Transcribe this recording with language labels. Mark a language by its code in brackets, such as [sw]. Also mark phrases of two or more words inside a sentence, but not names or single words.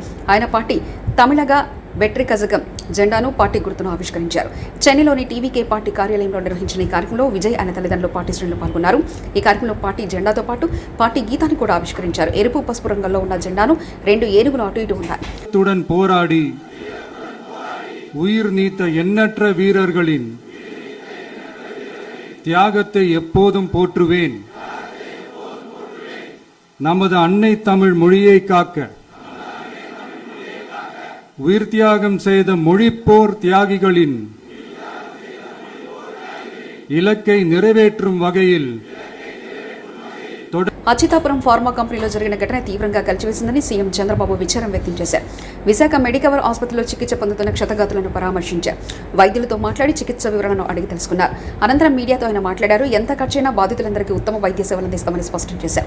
[te] ఆయన పార్టీ తమిళగా వెట్రి కజగం జెండాను పార్టీ గుర్తును ఆవిష్కరించారు. చెన్నైలోని టీవీకే పార్టీ కార్యాలయంలో నిర్వహించిన ఈ కార్యక్రమంలో విజయ్ ఆయన తల్లిదండ్రులు పార్టీ శ్రేణులు పాల్గొన్నారు. ఈ కార్యక్రమంలో పార్టీ జెండాతో పాటు పార్టీ గీతాన్ని కూడా ఆవిష్కరించారు. ఎరుపు పసుపు రంగుల్లో ఉన్న జెండాను 2 ఏనుగులు అటు ఇటు ఉన్నాయి. [ta] పోరాడి உயிர் நீத்த எண்ணற்ற வீரர்களின் தியாகத்தை எப்போதும் போற்றுவேன். நமது அன்னை தமிழ் மொழியை காக்க உயிர் தியாகம் செய்த மொழிப்போர் தியாகிகளின் இலக்கை நிறைவேற்றும் வகையில் [te] అచ్యుతాపురం ఫార్మా కంపెనీలో జరిగిన ఘటన తీవ్రంగా కలిచివేసిందని సీఎం చంద్రబాబు విచారం వ్యక్తం చేశారు. విశాఖ మెడికవర్ ఆసుపత్రిలో చికిత్స పొందుతున్న క్షతగాతులను పరామర్శించారు. వైద్యులతో మాట్లాడి చికిత్స వివరాలను అడిగి తెలుసుకున్నారు. అనంతరం మీడియాతో ఆయన మాట్లాడారు. ఎంత ఖర్చైనా బాధితులందరికీ ఉత్తమ వైద్య సేవలు అందిస్తామని స్పష్టం చేశారు.